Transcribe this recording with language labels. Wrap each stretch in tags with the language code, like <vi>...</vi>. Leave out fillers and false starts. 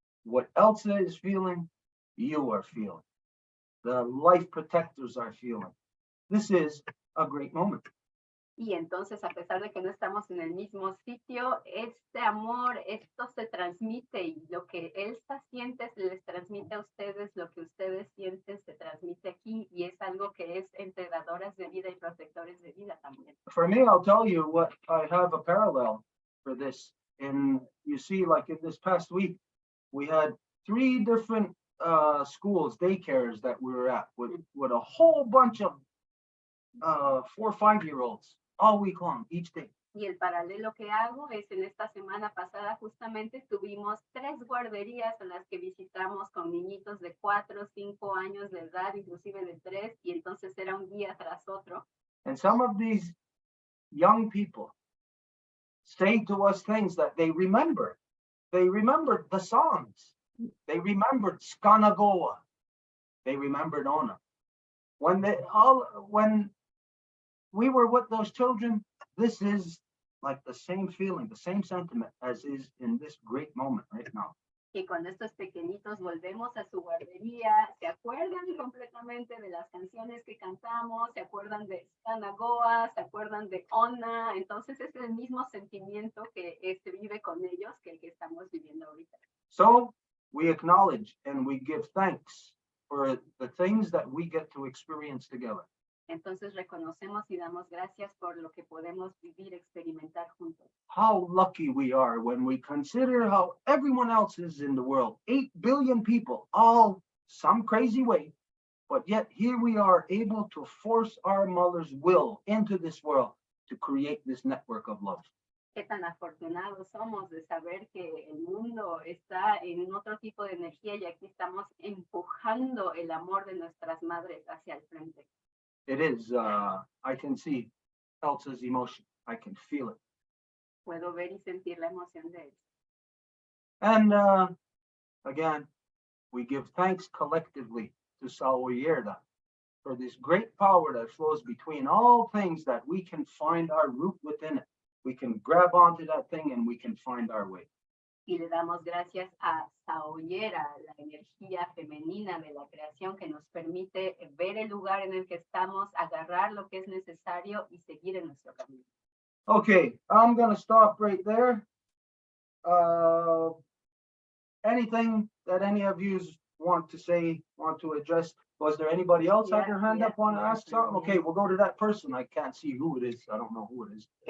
<en>What Elsa is feeling, you are feeling. The life protectors are feeling. This is a great moment.</en> <es>Y entonces, a pesar de que no estamos en el mismo sitio, este amor, esto se transmite y lo que Elsa siente se les transmite a ustedes, lo que ustedes sienten se transmite aquí y es algo que es entre dadoras de vida y protectores de vida también.</es> <en>For me, I'll tell you what I have a parallel for this. And you see, like in this past week, we had 3 different schools, daycares that we were at with a whole bunch of 4 or 5-year-olds all week long, each day.</en> <es>Y el paralelo que hago es en esta semana pasada justamente tuvimos 3 guarderías en las que visitamos con niñitos de 4, 5 años de edad, inclusive de 3, y entonces era un día tras otro.</es> <en>And some of these young people say to us things that they remember. They remembered the songs. They remembered Skanagoa. They remembered Ona. When we were with those children, this is like the same feeling, the same sentiment as is in this great moment right now.</en> <es>Que cuando estos pequeñitos volvemos a su guardería, se acuerdan completamente de las canciones que cantamos, se acuerdan de Stanagoa, se acuerdan de Ona, entonces es el mismo sentimiento que se vive con ellos que el que estamos viviendo ahorita.</es> <en>So we acknowledge and we give thanks for the things that we get to experience together.</en> <es>Entonces reconocemos y damos gracias por lo que podemos vivir, experimentar juntos.</es> <en>How lucky we are when we consider how everyone else is in the world. 8 billion people, all some crazy way, but yet here we are able to force our mother's will into this world to create this network of love.</en> <es>Qué tan afortunados somos de saber que el mundo está en otro tipo de energía y aquí estamos empujando el amor de nuestras madres hacia el frente.</es> <en>It is, I can see Elsa's emotion. I can feel it.</en> <es>Puedo ver y sentir la emoción de él.</es> <en>And again, we give thanks collectively to Saoyerda for this great power that flows between all things that we can find our root within it. We can grab onto that thing and we can find our way.</en> <es>Y le damos gracias a Saoyera, la energía femenina de la creación que nos permite ver el lugar en el que estamos, agarrar lo que es necesario y seguir en nuestro camino.</es> <en>Okay, I'm gonna stop right there. Anything that any of you want to say, want to address? Was there anybody else had their hand up, want to ask something? Okay, we'll go to that person. I can't see who it is. I don't know who it is.</en>